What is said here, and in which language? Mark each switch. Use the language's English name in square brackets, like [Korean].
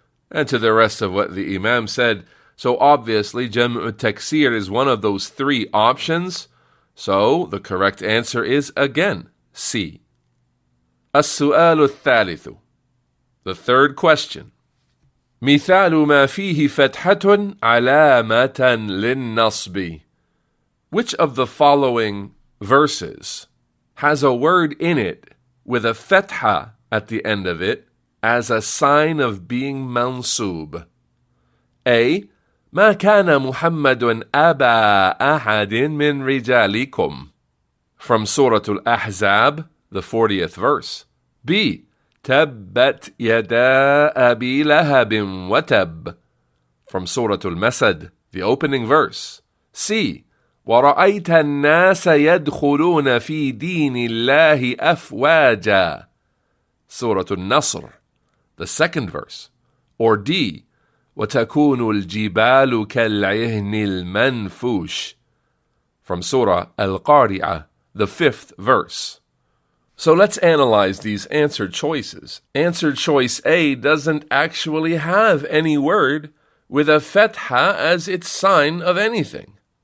[English] And to the rest of what the Imam said. So obviously, جمع التكسير is one of those 3 options. So the correct answer is again C. [Arabic] السؤال الثالث, [English] the third question. [Arabic] مثال ما فيه فتحة علامة للنصب. [English] Which of the following verses has a word in it with a fatha at the end of it as a sign of being mansub? A. [Arabic] ما كان محمد أبا أحد من رجالكم, [English] from Surah Al-Ahzab, the 40th verse. B. [Arabic] تبت يدا أبي لهب وتب, [English] from Surah Al-Masad, the opening verse. C. [Arabic] ورأيت الناس يدخلون في دين الله أفواجا, [English] Surah Al-Nasr, the second verse. Or D. [Arabic] وتكون الجبال كالعهن المنفوش, [English] from Surah Al-Qari'ah, the 5th verse. So let's analyze these answer choices. Answer choice A doesn't actually have any word with a fatha as its sign of anything.